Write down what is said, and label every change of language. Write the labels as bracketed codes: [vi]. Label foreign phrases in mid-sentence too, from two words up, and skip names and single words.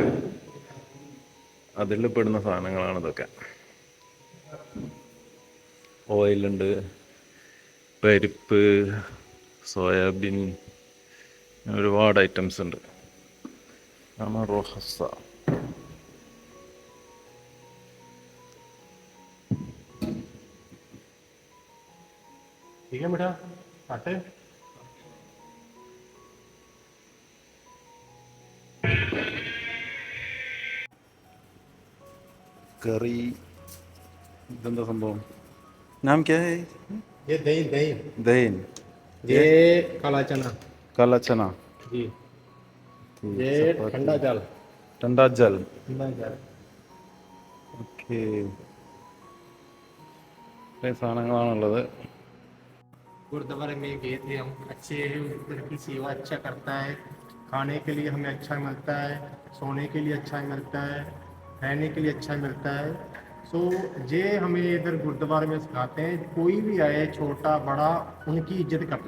[ml] അതിൽ പെടുന്ന സാധനങ്ങളാണ് ഇതൊക്കെ. ഓയിലുണ്ട്, പരിപ്പ്, സോയാബീൻ, ഒരുപാട് ഐറ്റംസ് ഉണ്ട്. ആണ് റോഹസ. [hi] ठीक है बेटा, आटे [ml] കറി. ഇതെന്താ സംഭവം? [hi] नाम क्या है? ये दही दही ദൈൻ. ये काला चना काला चना, जी, ये ठंडा जल ठंडा जल. ठंडा जल [ml] ഓക്കെ, ഇത്രയും സാധനങ്ങളാണുള്ളത്. [hi] गुरुद्वारे में गए थे हम, अच्छे उधर की सेवा अच्छा करता है, खाने के लिए हमें अच्छा मिलता है, सोने के लिए अच्छा मिलता है, रहने के लिए अच्छा मिलता है. सो ये हमें इधर गुरुद्वारे में सिखाते हैं, कोई भी आए छोटा बड़ा उनकी इज्जत करना.